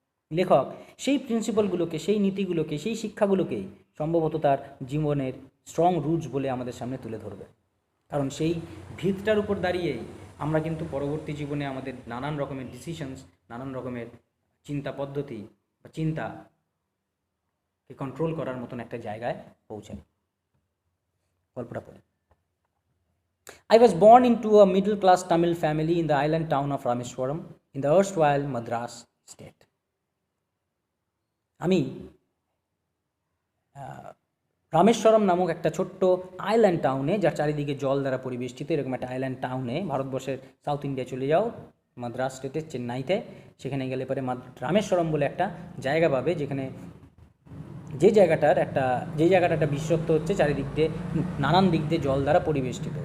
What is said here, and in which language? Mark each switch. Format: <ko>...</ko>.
<bn>লেখক সেই প্রিন্সিপালগুলোকে, সেই নীতিগুলোকে, সেই শিক্ষাগুলোকেই সম্ভবত তার জীবনের স্ট্রং রুটস বলে আমাদের সামনে তুলে ধরবে। কারণ সেই ভিতটার উপর দাঁড়িয়েই আমরা কিন্তু পরবর্তী জীবনে আমাদের নানান রকমের ডিসিশনস, নানান রকমের চিন্তা পদ্ধতি বা চিন্তাকে কন্ট্রোল করার মতন একটা জায়গায় পৌঁছাই। গল্পটা পড়ি।</bn> <en>I was born into a middle-class Tamil family in the island town of Rameswaram in the erstwhile Madras state.</en> <bn>আমি রামেশ্বরম নামক একটা ছোট্ট আইল্যান্ড টাউনে, যার চারিদিকে জল দ্বারা পরিবেষ্টিত, এরকম একটা আইল্যান্ড টাউনে, ভারতবর্ষের সাউথ ইন্ডিয়া চলে যাও, মাদ্রাস স্টেটের চেন্নাইতে, সেখানে গেলে পরে রামেশ্বরম বলে একটা জায়গা পাবে, যেখানে যে জায়গাটার একটা বিশেষত্ব হচ্ছে চারিদিক দিয়ে নানান দিক দিয়ে জল দ্বারা পরিবেষ্টিত।</bn>